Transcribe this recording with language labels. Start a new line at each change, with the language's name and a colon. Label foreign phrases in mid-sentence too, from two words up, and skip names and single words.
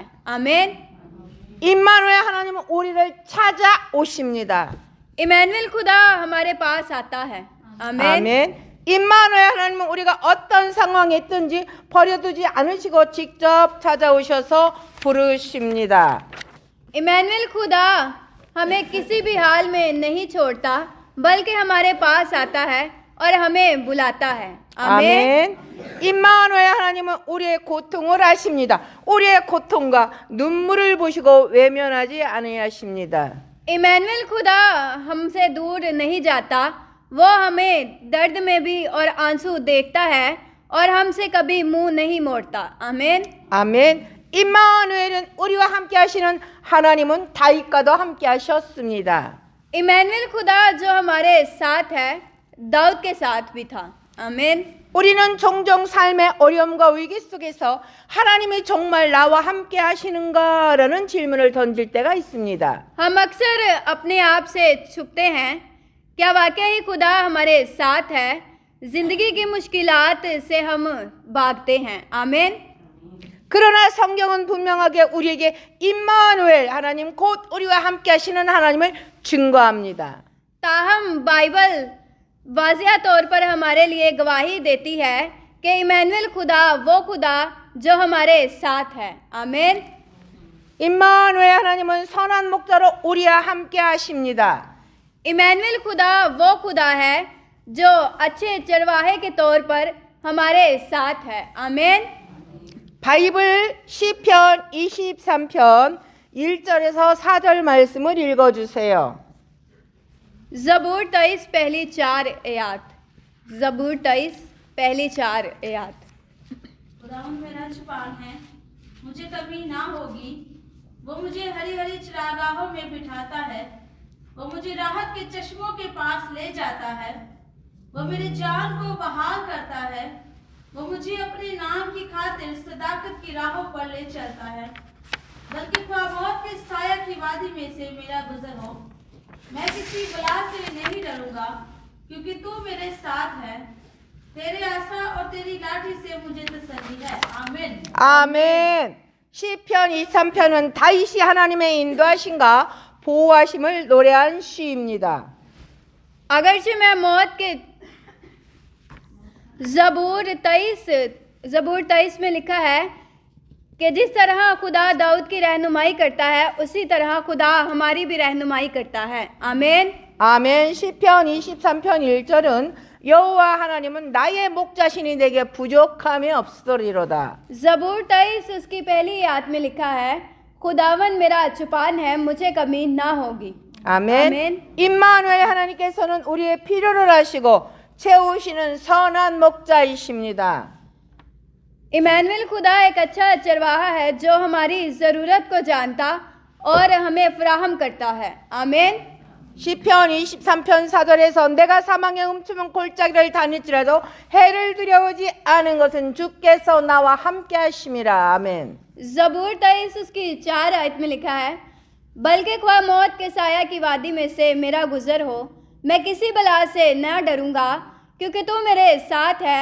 Urdu: आमीन।
Korean: 임마누엘 하나님은 우리를 찾아오십니다.
Urdu: امانوئیل خدا ہمارے پاس آتا ہے. आमीन।
Korean: 아멘. 임마누엘 하나님은 우리가 어떤 상황에 있든지 버려두지 않으시고 직접 찾아오셔서 부르십니다.
Urdu: امانوئیل خدا ہمیں کسی بھی حال میں نہیں چھوڑتا بلکہ ہمارے پاس آتا ہے اور ہمیں بلاتا ہے. आमीन।
Korean: 아멘. 임마누엘 하나님은 우리의 고통을 아십니다. 우리의 고통과 눈물을 보시고 외면하지 않으십니다.
Urdu: امانوئیل خدا ہم سے دور نہیں جاتا، وہ ہمیں درد میں بھی اور آنسو دیکھتا ہے اور ہم سے کبھی منہ نہیں موڑتا. आमीन।
Korean: 아멘. 임마누엘은 우리와 함께 하시는 하나님은 다윗과도 함께 하셨습니다.
Urdu: امانوئیل خدا جو ہمارے ساتھ ہے داؤد کے ساتھ بھی تھا. आमीन।
Korean: 우리는 종종 삶의 어려움과 위기 속에서 하나님이 정말 나와 함께 하시는가라는 질문을 던질 때가 있습니다.
Urdu: ہم اکثر اپنے آپ سے چھپتے ہیں، کیا واقعی ہی خدا ہمارے ساتھ ہے? زندگی کی مشکلات سے ہم بھاگتے ہیں. आमीन।
Korean: 그러나 성경은 분명하게 우리에게 임마누엘 하나님 곧 우리와 함께 하시는 하나님을 증거합니다.
Urdu: تاہم بائبل واضح طور پر ہمارے لیے گواہی دیتی ہے کہ امانوئیل خدا وہ خدا جو ہمارے ساتھ ہے. आमीन।
Korean: 임마누엘 하나님은 선한 목자로 우리와 함께 하십니다.
Urdu: امانوئیل خدا وہ خدا ہے جو اچھے چرواہے کے طور پر ہمارے ساتھ ہے. आमीन।
Korean: 바이블 시편 23편 1절에서 4절 말씀을 읽어주세요.
Urdu: زبور 23 پہلی 4 آیت. زبور 23 پہلی 4 آیت. خداوند میرا چھپان ہے، مجھے کمی نہ ہوگی. وہ مجھے ہری ہری چراگاہوں میں بٹھاتا ہے، وہ مجھے راحت کے چشموں کے پاس لے جاتا ہے. وہ میری جان کو بحال کرتا ہے، وہ مجھے اپنے نام کی خاطر صداقت کی راہوں پر لے چلتا ہے. بلکہ خواہ موت کے سایہ کی وادی میں سے میرا گزر ہو، میں کسی بلا سے نہیں ڈروں گا، کیونکہ تو میرے ساتھ ہے. تیرے آشا اور تیری لاٹھی سے مجھے تسلی ہے. आमीन।
Korean: 아멘. 시편 23편은 다윗이 하나님의 인도하심과 보호하심을 노래한 시입니다.
Urdu: اگرچہ میں موت کے زبور 23 میں لکھا ہے کہ جس طرح خدا داؤد کی رہنمائی کرتا ہے اسی طرح خدا ہماری بھی رہنمائی کرتا ہے. आमीन।
Korean: 아멘. 시편 23편 1절은 여호와 하나님은 나의 목자시니 내게 부족함이 없으리로다.
Urdu: زبور 23 اس کی پہلی آیت میں لکھا ہے، خداون میرا چپان ہے، مجھے کمی نہ ہوگی.
Korean: 아멘. 아멘. 임마누엘 하나님께서는 우리의 필요를 아시고 채우시는 선한 목자이십니다.
Urdu: امانوئیل خدا ایک اچھا چرواہا ہے جو ہماری ضرورت کو جانتا اور ہمیں فراہم کرتا ہے. आमीन।
Korean: 시편 23편 4절에서 내가 사망의 움츠문 골짜기를 다닐지라도 해를 두려워하지 않은 것은 주께서 나와 함께 하심이라. 아멘.
Urdu: زبور 23 اس کی 4 آیت میں لکھا ہے، بلکہ خواہ موت کے سایہ کی وادی میں سے میرا گزر ہو، میں کسی بلا سے نہ ڈروں گا، کیونکہ تو میرے ساتھ ہے.